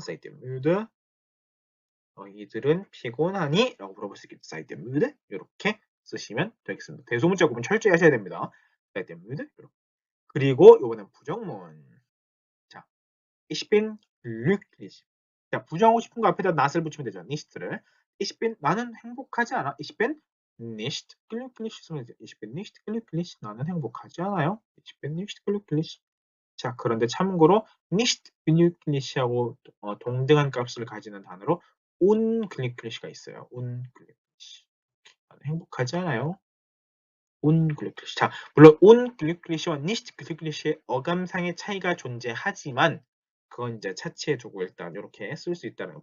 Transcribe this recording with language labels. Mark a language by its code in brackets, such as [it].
[de] Seid ihr müde? [ko] 너희들은 피곤하니? 라고 물어볼 수 있겠죠. [de] Seid ihr müde? [ko] 이렇게 쓰시면 되겠습니다. 대소문자 구분 철저히 하셔야 됩니다. [de] Seid ihr müde? [ko] 이렇게. 그리고 요거는 부정문. [de] 자, ich bin glücklich. [ko] 자, 부정하고 싶은 거 앞에다 [en] not [ko] 을 붙이면 되죠. nicht를. [de] ich bin [ko] 나는 행복하지 않아. [de] ich bin nicht glücklich [ko] 쓰면 되죠. [de] ich bin nicht glücklich [ko] 나는 행복하지 않아요. [de] ich bin nicht glücklich. [ko] 자, 그런데 참고로 nicht glücklich하고 동등한 값을 가지는 단어로 unglücklich가 있어요. unglücklich. 나는 행복하지 않아요. unglücklich. 자, 물론 unglücklich와 nicht glücklich의 어감상의 차이가 존재하지만 그건 이제 차치해 두고 일단 이렇게 쓸 수 있다는 거.